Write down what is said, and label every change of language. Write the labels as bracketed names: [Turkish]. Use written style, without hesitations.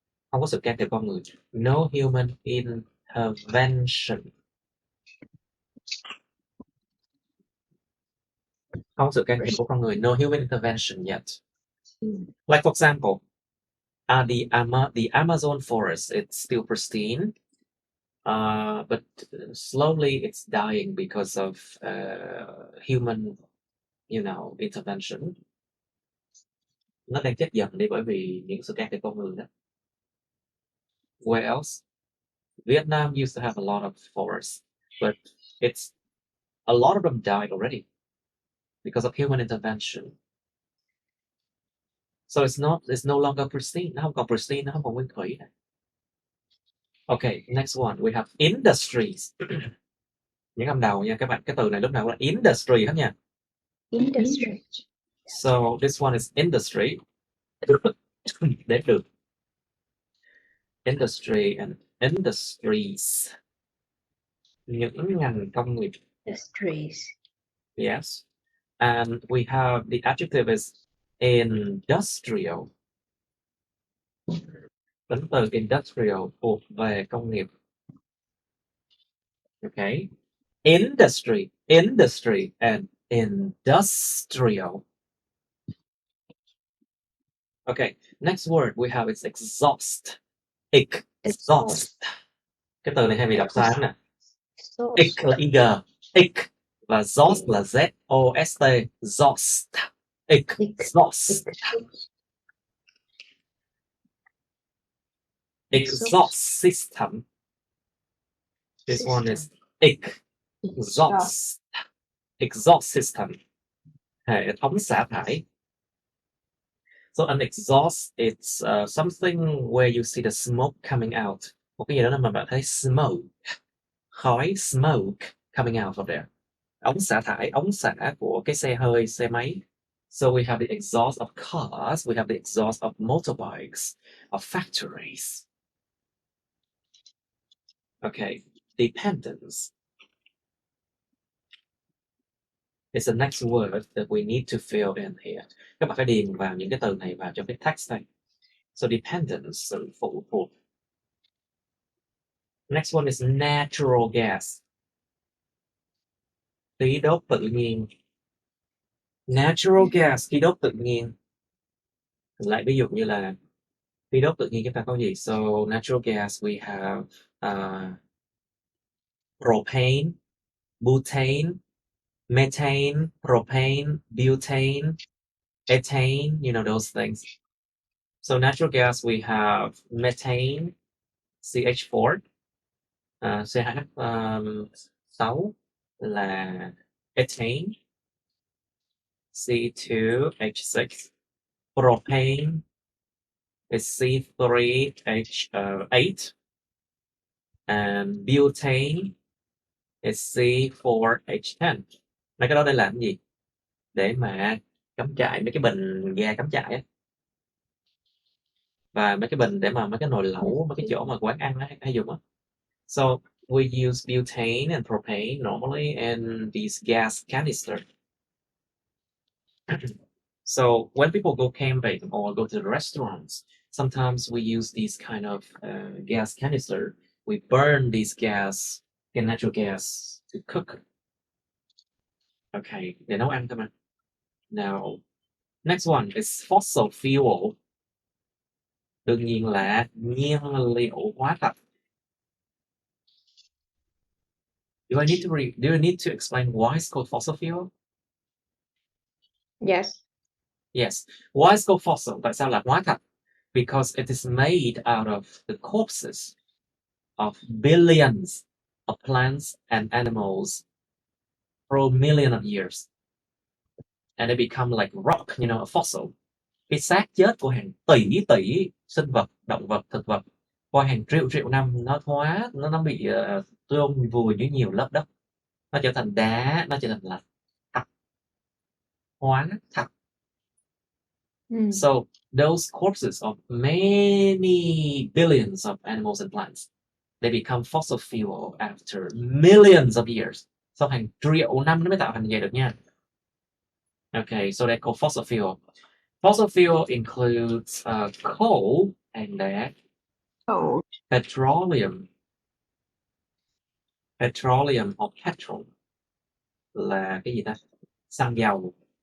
[Vietnamese] Không có sự can thiệp con người. [English] No human intervention. [Vietnamese] Không có sự can thiệp của con người. [English] No human intervention yet. Like for example, the Amazon forest, it's still pristine, but slowly it's dying because of human, intervention. [Vietnamese] Nó đang chết dần đi bởi vì những sự can thiệp con người đó. [English] Where else? Vietnam used to have a lot of forests, but a lot of them died already because of human intervention. So it's no longer pristine. [Vietnamese] Nó không còn pristine, nó không còn nguyên thủy. [English] Okay, next one we have industries. [Vietnamese] Những âm đầu nha các bạn, cái từ này lúc nào cũng là industry hết nha. [English] Industry. So this one is industry. [Vietnamese] Để được. [English] Industry and industries. [Vietnamese] Những ngành công nghiệp. [English] Industries. Yes. And we have the adjective is industrial. [Vietnamese] Tính từ industrial thuộc về công nghiệp. [English] Okay. Industry and industrial. Okay, Next word we have is exhaust. Exhaust. [Vietnamese] Cái từ này hay bị đọc sai lắm nè. Ex là ig, ex và exhaust là z o s t, exhaust. [English] Exhaust. Exhaust system. This one is exhaust. Exhaust system. [Vietnamese] Hệ thống xả thải. [English] So an exhaust, it's something where you see the smoke coming out. [Vietnamese] Một cái gì đó mà bạn thấy smoke, khói, [English] smoke coming out of there. [Vietnamese] Ống xả thải, ống xả của cái xe hơi, xe máy. [English] So we have the exhaust of cars, we have the exhaust of motorbikes, of factories. Okay, dependence is the next word that we need to fill in here. [Vietnamese] Các bạn phải điền vào những cái từ này vào trong cái text này. [English] So dependence, [Vietnamese] sự phụ thuộc. [English] Next one is natural gas. [Vietnamese] Khí đốt tự nhiên. Natural gas, khí đốt tự nhiên. Lại ví dụ như là khí đốt tự nhiên chúng ta có gì? [English] So natural gas we have propane, butane, methane, propane, butane, ethane, you know those things. So natural gas we have methane, CH4, CH6 là ethane, C2H6, propane is C3H8, and butane is C4H10. [Vietnamese] Mấy cái đó để làm cái gì? Để mà cắm trại, mấy cái bình ga cắm trại á. Và mấy cái bình để mà mấy cái nồi lẩu, mấy cái chỗ mà quán ăn á hay dùng á. [English] So we use butane and propane normally in these gas canister. So when people go camping or go to the restaurants, sometimes we use these kind of gas canister. We burn these gas, natural gas to cook. Okay, [Vietnamese] để nấu ăn thôi mà. [English] Now, next one is fossil fuel. [Vietnamese] Đương nhiên là nhiên liệu hóa thạch. [English] Do you need to explain why it's called fossil fuel? Yes. Yes. Why it's called fossil? [Vietnamese] Tại sao là hóa thạch? [English] Because it is made out of the corpses of billions of plants and animals for a million of years. And they become like rock, you know, a fossil. [Vietnamese] Cái xác chết của hàng tỷ sinh vật, động vật, thực vật qua hàng triệu năm nó bị chôn vùi dưới nhiều lớp đất, nó trở thành đá, nó trở thành là thạch, hóa thạch. [English] So those corpses of many billions of animals and plants, they become fossil fuel after millions of years. [Vietnamese] Sau hàng triệu năm nó mới tạo thành vậy được nha. [English] Okay, so they're called fossil fuel. Fossil fuel includes coal and petroleum or petrol [Vietnamese] là cái gì ta? Xăng dầu.